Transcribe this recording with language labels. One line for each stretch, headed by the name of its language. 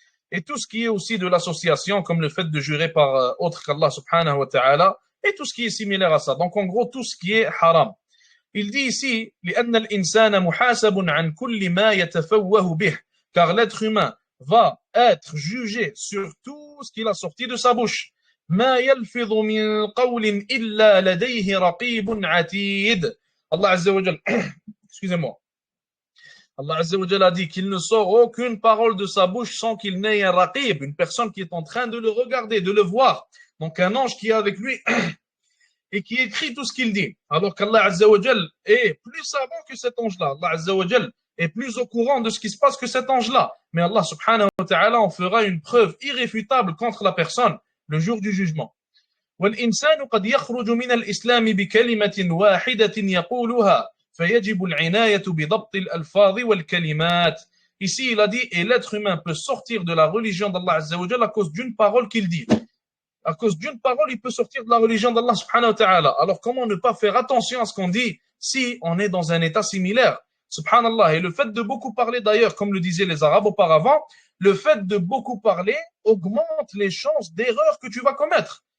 French: Et tout ce qui est aussi de l'association, comme le fait de jurer par autre qu'Allah subhanahu wa ta'ala, et tout ce qui est similaire à ça. Donc en gros, tout ce qui est haram. Il dit ici,
Arabic: لأن الإنسان محاسب عن كل ما يتفوه به,
French: car l'être humain va être jugé sur tout ce qu'il a sorti de sa bouche.
Arabic: ما يلفظ من قول إلا لديه رقيب عتيد.
French: Allah Azza wa Jal, excusez-moi. Allah Azza wa Jal a dit qu'il ne sort aucune parole de sa bouche sans qu'il n'ait un raqib, une personne qui est en train de le regarder, de le voir. Donc un ange qui est avec lui et qui écrit tout ce qu'il dit. Alors qu'Allah Azza wa Jal est plus savant que cet ange-là. Allah Azza wa Jal est plus au courant de ce qui se passe que cet ange-là. Mais Allah subhanahu wa ta'ala en fera une preuve irréfutable contre la personne le jour du jugement.
Arabic: والإنسان قد يخرج من الإسلام بكلمة واحدة يقولها فيجب العناية بضبط الألفاظ والكلمات.
French: Ici, il a dit, et l'être humain peut sortir de la religion d'Allah Azza wa Jal à cause d'une parole qu'il dit. À cause d'une parole, il peut sortir de la religion d'Allah subhanahu wa ta'ala. Alors, comment ne pas faire attention à ce qu'on dit si on est dans un état similaire? Subhanallah. Et le fait de beaucoup parler, d'ailleurs, comme le disaient les Arabes auparavant, le fait de beaucoup parler augmente les chances d'erreur que tu vas commettre.